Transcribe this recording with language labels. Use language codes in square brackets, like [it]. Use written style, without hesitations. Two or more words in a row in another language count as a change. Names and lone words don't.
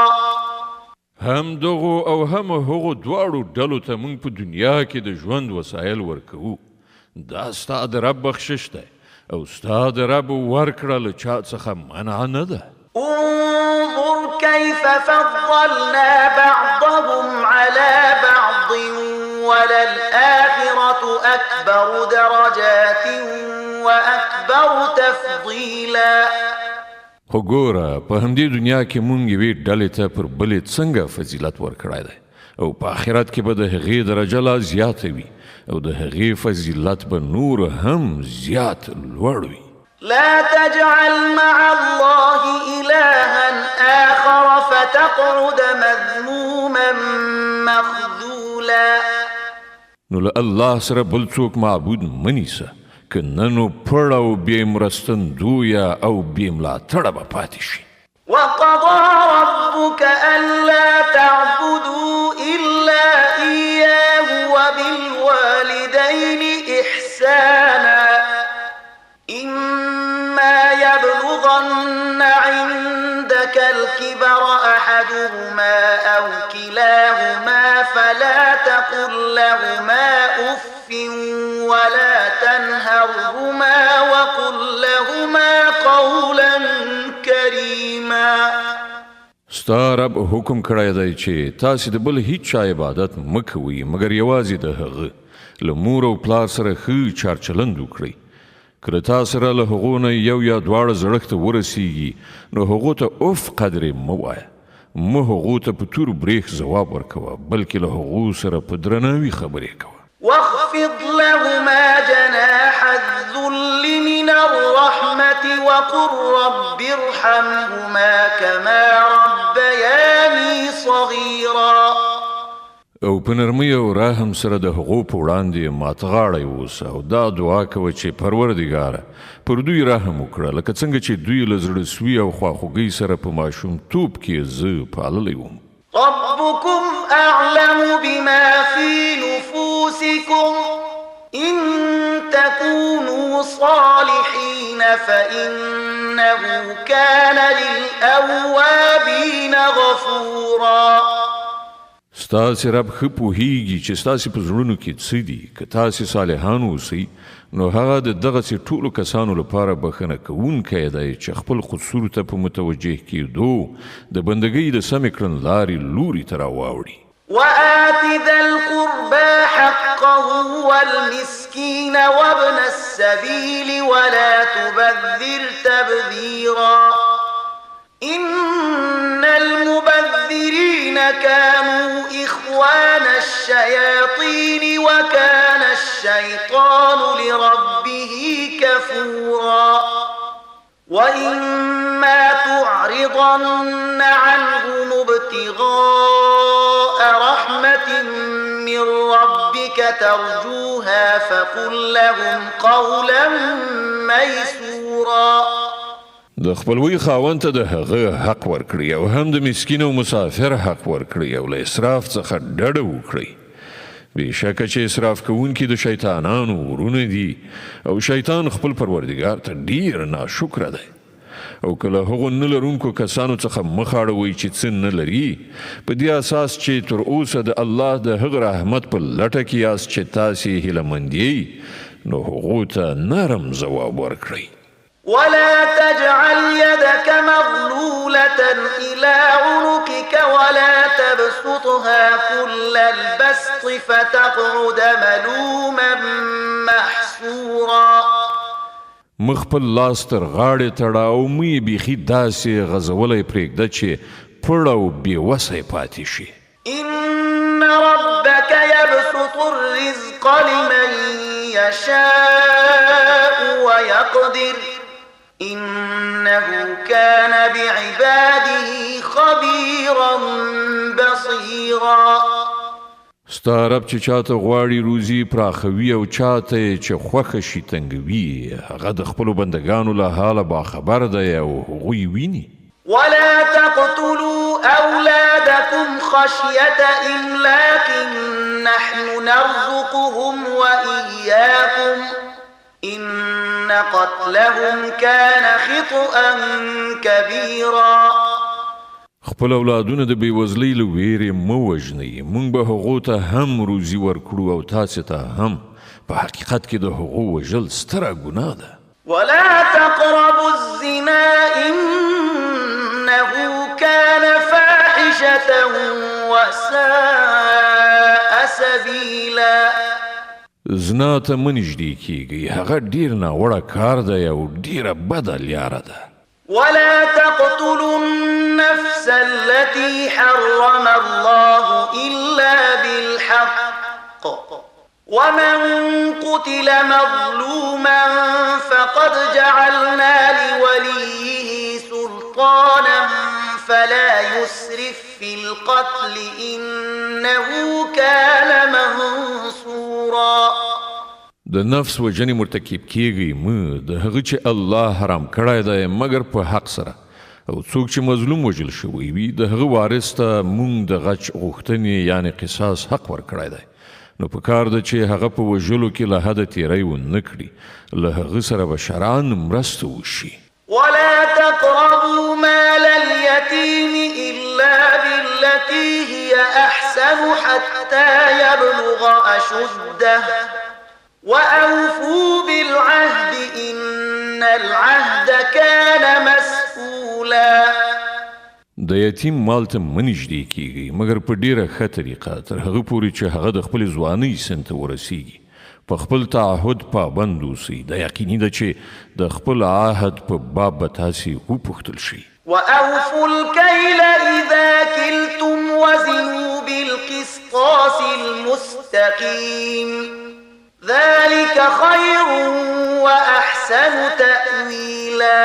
[ps] هم دغو او هم هغو دواړو ډلو ته موږ په دنیا کې د ژوند وسایل ورکوو دا ستا د رب بخشش دی او ستا د رب ورکړه له چا څخه منع نه ده [ar] انظر كيف فضلنا بعضهم على بعض وللآخرة أكبر درجات وأكبر تفضيلا [ps] خو ګوره په همدې دنیا کې مونږ یوې ډلې ته پر بلې څنګه فضیلت ورکړی دی او په آخرت کې به د هغې درجه لا زیاته وي او د هغې فضیلت به نور هم زیات لوړ وي [ar] لا تجعل مع الله إلها آخر فتقعد مذموما مخذولا [ps] نو له الله سره بل څوک معبود مه نیسه که نه نو پړ او بې مرستندویه او بې ملاتړه به پاتې شي [ar] وقضى ربك ألا تعبدوا إلا إياه وبالوالدين إحسانا إما يبلغن عندك الكبر أحدهما أو كلاهما فلا تقل لهما أف ولا تنهرهما وقل لهما قولا كريما [ps] ستا رب حکم کړی دی چې تاسې د بل هیڅ چا عبادت مه کوئ مګر یوازې د هغه له مور او پلار سره ښه چارچلند وکړئ که د تا سره له هغو نه یو یا دواړه زړښت ته ورسیږي نو هغو ته اف قدرې مه وایه مه هغو ته په تور بریښ ځواب ورکوه بلکې له هغو سره په درناوي خبرې کوه [ar] واخفض لهما جناح الذل من الرحمة وقل رب ارحمهما كما ربياني صغيرا [ps] او په نرمۍ او رحم سره د هغو په وړاندې ماتغاړی اوسه او دا دعا کوه چې پروردګاره پر دوی رحم وکړه لکه څنګه چې دوی له زړه سوي او خواخوږۍ سره په ماشومتوب کې زه پاللی وم [ar] ربكم أعلم بما في نفوسكم إن تكونوا صالحين فإنه كان للأوابين غفورا [ps] ستاسې رب ښه پوهیږي چې ستاسې په زړونو کې څه دي که تاسې صالحان اوسئ نو هغه د دغسې ټولو کسانو لپاره بښنه کوونکی دی چې خپل قصور ته په متوجه کېدو د بندګۍ د سمې کړنلارې لوري ته راواوړي [ar] وآت ذا القربى حقه والمسكين وابن السبيل ولا تبذر تبذيرا إن المبذرين كانوا إخوان الشياطين وكان الشيطان لربه كفورا وإما تعرضن عنهم ابتغاء رحمة من ربك ترجوها فقل لهم قولا ميسورا [ps] د خپلوي خاوند ته د هغه حق ورکړي او هم د مسکین او مسافر حق ورکړي او له اسراف څخه ډډه وکړي بېشکه چې اسراف کوونکي د شیطانانو ورونه دي او شیطان خپل پروردګار ته ډیر ناشکره دی او که له هغو نه لرونکو کسانو څخه مخ اړوئ چې څه نه لري په دې اساس چې تر اوسه د الله د هغه رحمت په لټه کې یاست چې تاسې هیلهمند یئ نو هغو ته نرم ځواب ورکړئ [ar] ولا تجعل يدك مغلولة طويلة إلى عنقك ولا تبسطها كل البسط فتقعد ملوما محسورا. [ps] مخ په لاس تر غاړې تړه او مې بیخي داسې غځولی پرېږده چې پړ او بېوسی پاتې شي. [ar] إن ربك يبسط الرزق لمن يشاء ويقدر إنه كان بعباده خبيرا بصيرا. [ps] ستا رب چې چاته غواړي روزي پراخوي او چاته چې خوښه شي تنګوي، هغه د خپلو بندګانو له حاله باخبر دی او هغوی ویني. [ar] ولا تقتلوا أولادكم خشية إملاق نحن نرزقهم وإياكم إن قتلهم كان خطأ كبيرا. [ps] خپل اولادونه د بېوزلۍ له ویرې مه وژنئ، موږ به هغو ته هم روزي ورکړو او تاسې ته هم. په حقیقت کې د هغو وژل ستره ګناه ده. [ar] ولا تقربوا الزنا إنه كان فاحشة وساء سبيلا. [ps] زنا ته مه نږدې کیږئ، هغه ډېر ناوړه کار دی او ډېره بده لیاره ده. [ar] ولا تقتلوا النفس التي حرم الله إلا بالحق ومن قتل مظلوما فقد جعلنا لوليه سلطانا فلا يسرف في القتل إنه كان منصورا. [ps] د نفس وجنې مرتکب کیږي مه، د هغه چې الله حرام کړی دی مګر په حق سره، او څوک چې مظلوم وژل شوی وي د هغه وارث ته موږ د غچ غوښتنې یعنې قصاص حق ورکړی دی. نو په کار ده چې هغه په وژلو کې له حده تیری ونه کړي، له هغه سره به شرعاً مرسته وشي. [ar] ولا تقربوا مال اليتيم إلا بالتي هي أحسن حتى يبلغ أشده وأوفوا بالعهد إن العهد كان مسؤولا. [ps] د یتیم مال ته مه نږدې کیږئ مګر په ډیره ښه طریقه تر هغه پورې چې هغه د خپلې ځوانۍ سن ته ورسیږي. په خپل تعهد پابند اوسئ. دا یقیني ده چې د خپل عهد په باب به تاسې وپوښتل شي. [ar] وأوفوا الكيل إذا كلتم وزنوا بالقسطاس المستقيم ذلك خير وأحسن تأويلا.